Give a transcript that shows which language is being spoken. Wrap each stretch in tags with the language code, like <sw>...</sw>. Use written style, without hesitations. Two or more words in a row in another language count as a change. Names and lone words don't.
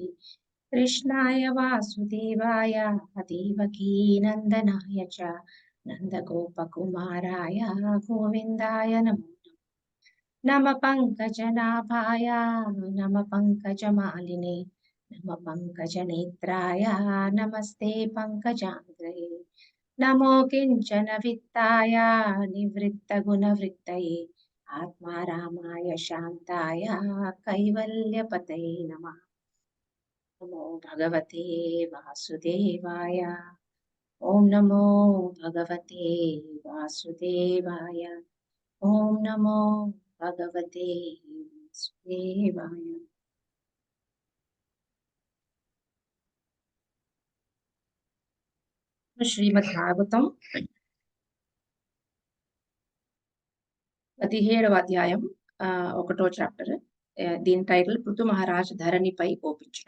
<sa>कृष्णाय वासुदेवाय देवकी नन्दनाय च नन्दगोपकुमाराय गोविन्दाय नमो नमः पङ्कजनाभाय नमः पङ्कजमालिने नमः पङ्कजनेत्राय नमस्ते पङ्कजाङ्घ्रे नमो किञ्चन वित्ताय निवृत्तगुणवृत्तये आत्मारामाय शान्ताय कैवल्यपतये नमः। नमो भगवते वासुदेवाय। ॐ नमो भगवते वासुदेवाय। ॐ नमो भगवते वासुदेवाय।</sa> <te>శ్రీమద్ భాగవతం 17వ అధ్యాయం 1వ చాప్టర్. దీని టైటిల్ పృథు మహారాజ్ ధరణిపై కోపించుట.</te>